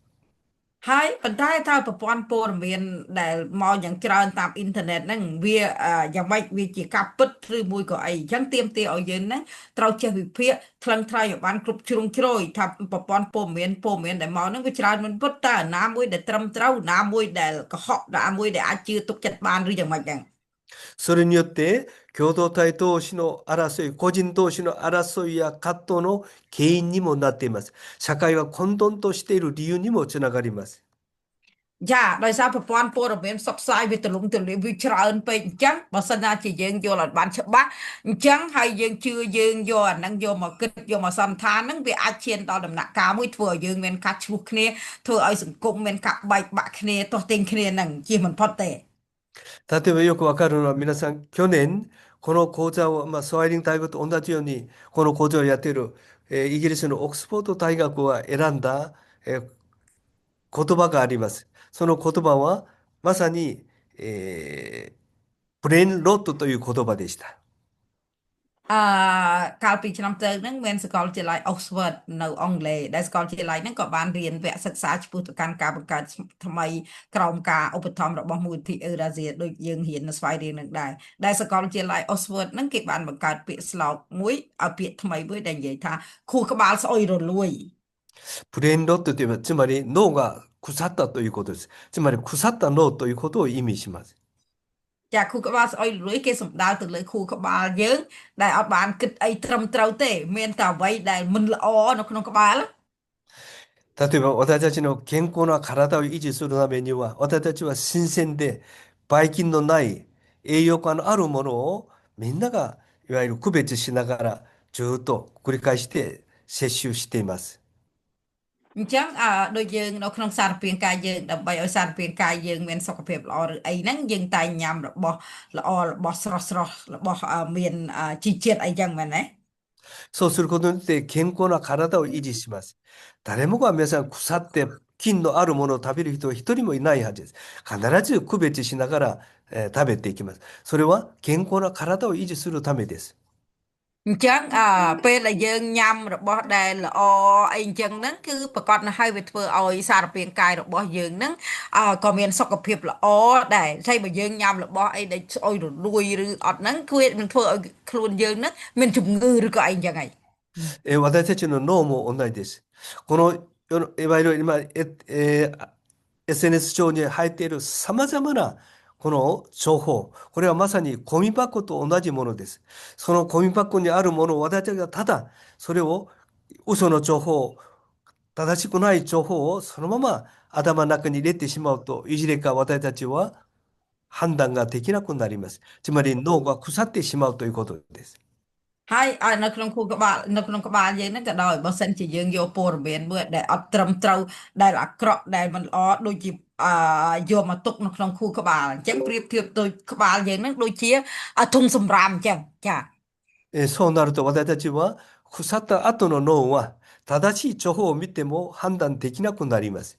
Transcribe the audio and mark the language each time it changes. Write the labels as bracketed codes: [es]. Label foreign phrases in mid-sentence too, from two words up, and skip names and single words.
[km] ហើយប៉ុន្តែถ้าប្រព័ន្ធព័ត៌មានដែលមកយ៉ាងច្រើនតាមអ៊ីនធឺណិតហ្នឹងវាយ៉ាងម៉េចវាជាការពិតឬមួយក៏អីអញ្ចឹងទាមទារឲ្យយើងហ្នឹងត្រូវចេះវិភាគថ្លឹងថ្លែងឲ្យបានគ្រប់ជ្រុងជ្រោយថាប្រព័ន្ធព័ត៌មានដែលមកហ្នឹងវាច្រើនមិនពិតតើណាមួយដែលត្រឹមត្រូវណាមួយដែលកុហកណាមួយដែលអាចជឿទុកចិត្តបានឬយ៉ាងម៉េចហ្នឹង [ja] それによって、共同体同士の争い、個人同士の争いや葛藤の原因にもなっています。社会は混沌としている理由にもつながります。 [km] ចាដោយសារប្រព័ន្ធព័ត៌មានផ្សព្វផ្សាយវាទូលំទូលាយវាច្រើនពេកអញ្ចឹងបើសិនណាជាយើងយល់អត់បានច្បាស់អញ្ចឹងហើយយើងជឿយើងយកអាហ្នឹងយកមកគិតយកមកសន្និដ្ឋានហ្នឹងវាអាចឈានដល់ដំណាក់កាលមួយធ្វើឲ្យយើងមានការឈ្លោះគ្នាធ្វើឲ្យសង្គមមានការបែកបាក់គ្នាទាស់ទែងគ្នាហ្នឹងជាមិនផុតទេ [ja] 例えばよくわかるのは皆さん、去年、この講座を、スワイリング大学と同じように、この講座をやっている、イギリスのオックスフォード大学が選んだ、言葉があります。その言葉は、まさに、ブレインロットという言葉でした。 [km] អឺកាលពីឆ្នាំទៅហ្នឹងមានសាកលវិទ្យាល័យ Oxford នៅអង់គ្លេសដែលសាកលវិទ្យាល័យហ្នឹងក៏បានរៀនវគ្គសិក្សាចំពោះទៅកាន់ការបង្កើតថ្មីក្រោមការឧបត្ថម្ភរបស់មូលនិធិ Eurasia ដូចយើងរៀននៅស្វ័យរៀននឹងដែរដែលសាកលវិទ្យាល័យ Oxford ហ្នឹងគេបានបង្កើតពាក្យស្លោកមួយឲ្យពាក្យថ្មីមួយដែលនិយាយថាខួរក្បាលស្អុយរលួយ [ja] ブレインロットというのは、つまり脳が腐ったということです。つまり腐った脳ということを意味します。 [km] ចាខួរក្បាលស្អុយរលួយគេសំដៅទៅលើខួរក្បាលយើងដែលអត់បានគិតអីត្រឹមត្រូវទេមានតែអ្វីដែលមិនល្អនៅក្នុងក្បាល [ja] 例えば私たちの健康な体を維持するためには、私たちは新鮮で、ばい菌のない栄養価のあるものをみんながいわゆる区別しながらずっと繰り返して摂取しています。 [km] អញ្ចឹងដូចយើងនៅក្នុងសារពាង្គកាយយើងដើម្បីឲ្យសារពាង្គកាយយើងមានសុខភាពល្អឬអីហ្នឹងយើងតែញ៉ាំរបស់ល្អរបស់ស្រស់ស្រស់របស់មានជីជាតិអីចឹងមែនទេ [ja] そうすることによって健康な体を維持します。誰もが皆さん腐って菌のあるものを食べる人は一人もいないはずです。必ず区別しながら、食べていきます。それは健康な体を維持するためです。 [km] អញ្ចឹងពេលដែលយើងញ៉ាំរបស់ដែលល្អអីអញ្ចឹងហ្នឹងគឺប្រកបណាស់ហើយវាធ្វើឲ្យសារពាង្គកាយរបស់យើងហ្នឹងក៏មានសុខភាពល្អដែរតែបើយើងញ៉ាំរបស់អីដែលស្អុយរលួយឬអត់ហ្នឹងគឺនឹងធ្វើឲ្យខ្លួនយើងហ្នឹងមានជំងឺឬក៏អីអញ្ចឹងហើយ [ja] 私たちの脳も同じです。このいわゆる今、SNS 上に入っている様々なこの情報、これはまさにゴミ箱と同じものです。そのゴミ箱にあるものを私たちがただそれを嘘の情報、正しくない情報をそのまま頭の中に入れてしまうと、いずれか私たちは判断ができなくなります。つまり脳が腐ってしまうということです。 [km] ហើយនៅក្នុងខួរក្បាលនៅក្នុងក្បាលយើងហ្នឹងក៏ដោយបើសិនជាយើងយកព័ត៌មានមួយដែលអត់ត្រឹមត្រូវដែលអាក្រក់ដែលមិនល្អដូចជាយកមកទុកនៅក្នុងខួរក្បាលអញ្ចឹងប្រៀបធៀបដូចក្បាលយើងហ្នឹងដូចជាធុងសម្រាមអញ្ចឹងចា [ja] そうなると私たちは腐った後の脳は正しい情報を見ても判断できなくなります。